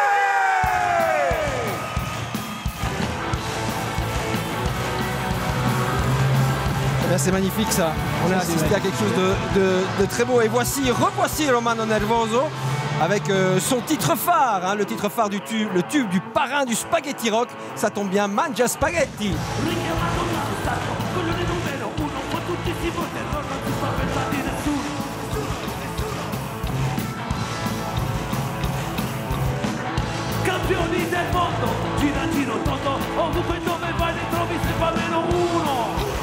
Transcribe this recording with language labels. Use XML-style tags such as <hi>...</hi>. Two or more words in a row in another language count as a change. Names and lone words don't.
<fr>C'est magnifique ça. On a assisté à quelque chose de très beau. Et revoici Romano Nervoso avec son titre phare, hein, le titre phare du tube du parrain du spaghetti rock. Ça tombe bien, Mangia Spaghetti.</fr> <it>Campioni del mondo, giro tondo, ovunque dove vai ne trovi sempre almeno uno.</it>